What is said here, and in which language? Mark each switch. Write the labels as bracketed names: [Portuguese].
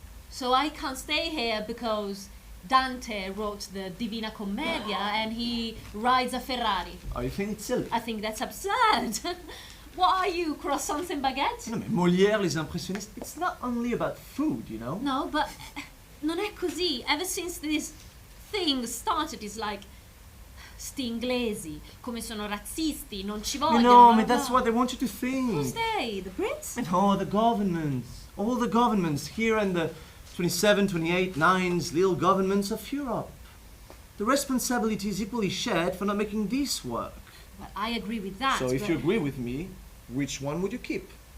[English] So I can't stay here because Dante wrote the Divina Commedia and he rides a Ferrari. Oh, you think it's silly? I think that's absurd. What are you, croissants and baguettes? No, [French] mais Molière, les impressionnistes, [English] it's not only about food, you know? No, but [Italian] non è così. [English] Ever since this thing started, it's like [Italian] sti inglesi, come sono razzisti, non ci vogliono. [English] No, blah, but that's blah. what they want you to think. Who's they? The Brits? No, the governments. All the governments here and the 27, 28, 9s, little governments of Europe. The responsibility is equally shared for not making this work. Well, I agree with that. So if but you agree with me, which one would you keep?